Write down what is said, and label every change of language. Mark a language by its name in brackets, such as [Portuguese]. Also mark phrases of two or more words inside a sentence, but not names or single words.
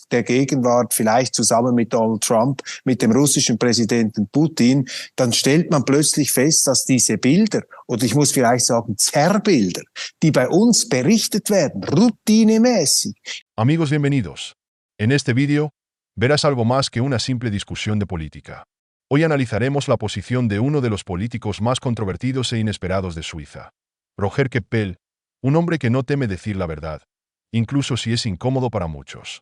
[German] der Gegenwart, vielleicht zusammen mit Donald Trump, mit dem russischen Präsidenten Putin, dann stellt man plötzlich fest, dass diese Bilder, oder ich muss vielleicht sagen Zerrbilder, die bei uns berichtet werden, routinemäßig. [Spanish] Amigos, bienvenidos. En este vídeo, verás algo más que una simple discusión de política. Hoy analizaremos la posición de uno de los políticos más controvertidos e inesperados de Suiza, Roger Keppel, un hombre que no teme decir la verdad, incluso si es incómodo para muchos.